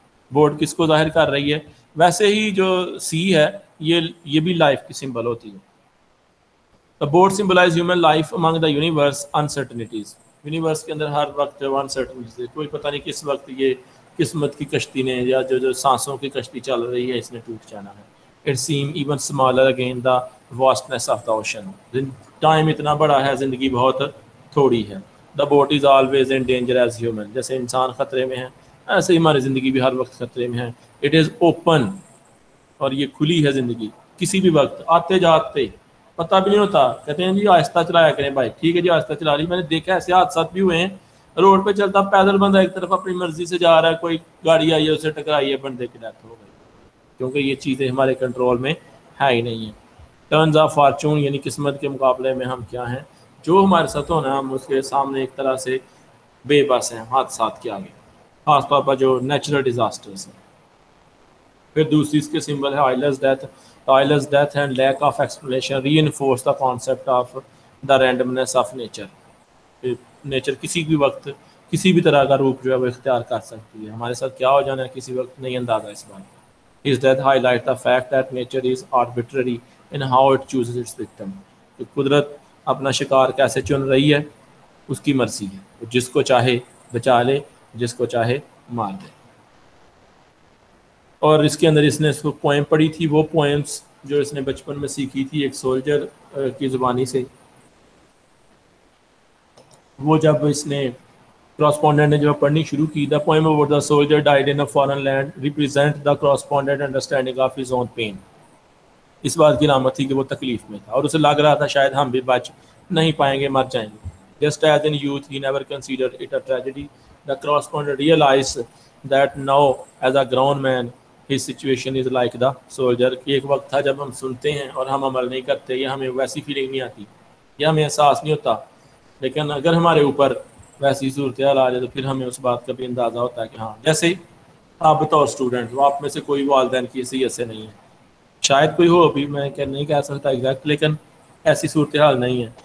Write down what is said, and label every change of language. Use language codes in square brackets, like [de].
[ur] Board کس کو ظاہر کر رہی ہے؟ ویسے ہی جو سی ہے یہ بھی لائف کی سمبل ہوتی ہے. [en] The board symbolizes human life among the universe uncertainties. [ur] Universe کے اندر ہر وقت انسرٹنٹیز ہے, کوئی پتہ نہیں کس وقت یہ قسمت کی کشتی نے یا جو سانسوں کی کشتی چل رہی ہے اس نے ٹوٹ جانا ہے. [en] It seem even smaller again the vastness of the ocean. [ur] Time اتنا بڑا ہے, زندگی بہت تھوڑی ہے. [en] The boat is always in danger as human. [ur] جیسے انسان خطرے میں ہے ایسے ہی ہماری زندگی بھی ہر وقت خطرے میں ہے. [en] it is open, [ur] اور یہ کھلی ہے زندگی, کسی بھی وقت آتے جاتے پتہ بھی نہیں ہوتا. کہتے ہیں جی آہستہ چلایا کریں بھائی, ٹھیک ہے جی آہستہ چلا رہی. میں نے دیکھا ایسے حادثات بھی ہوئے ہیں, روڈ پہ چلتا پیدل بندہ ایک طرف اپنی مرضی سے جا رہا ہے, کوئی گاڑی آئی ہے اسے ٹکرائی ہے, بندے کی ڈیتھ ہو گئی, کیونکہ یہ چیزیں ہمارے کنٹرول میں ہے ہی نہیں ہیں. [en] turns of fortune [ur] یعنی قسمت کے مقابلے میں ہم کیا ہیں, جو ہمارے ساتھ ہونا ہم اس کے سامنے ایک طرح سے بے بس ہیں حادثات کے آگے, خاص طور پر جو نیچرل ڈیزاسٹرز ہیں. پھر دوسری اس کے سمبل ہے oils death. [en] Isles death and lack of explanation reinforce the concept of the randomness of nature. [ur] Nature کسی بھی وقت کسی بھی طرح کا روپ جو ہے وہ اختیار کر سکتی ہے. ہمارے ساتھ کیا ہو جانا ہے کسی وقت نہیں اندازہ اس بات. [en] His death highlights the fact that nature is arbitrary in how it chooses its victim. [ur] کہ قدرت اپنا شکار کیسے چن رہی ہے اس کی مرضی ہے, جس کو چاہے بچا لے, جس کو چاہے مار دے. اور اس کے اندر اس نے اس کو پوئم پڑھی تھی, وہ پوئمس جو اس نے بچپن میں سیکھی تھی ایک سولجر کی زبانی سے. وہ جب اس نے کراسپونڈنٹ نے جب پڑھنی شروع کی, [en] The poem about the soldier died in a foreign land represent the correspondent understanding of his own pain. [ur] اس بات کی علامت تھی کہ وہ تکلیف میں تھا اور اسے لگ رہا تھا شاید ہم بھی بچ نہیں پائیں گے, مر جائیں گے. [en] Just as in youth he never considered it a tragedy. The correspondent realize that now as a ground man his situation is like the soldier. [ur] کہ ایک وقت تھا جب ہم سنتے ہیں اور ہم عمل نہیں کرتے, یا ہمیں ویسی فیلنگ نہیں آتی, یا ہمیں احساس نہیں ہوتا. لیکن اگر ہمارے اوپر ویسی صورتحال آ جائے تو پھر ہمیں اس بات کا بھی اندازہ ہوتا ہے کہ ہاں, جیسے آپ بتاؤ اسٹوڈنٹ, وہ آپ میں سے کوئی والدین کی حیثیت سے نہیں ہے, شاید کوئی ہو ابھی, میں نہیں کہہ سکتا ایگزیکٹ, لیکن ایسی صورتحال نہیں ہے.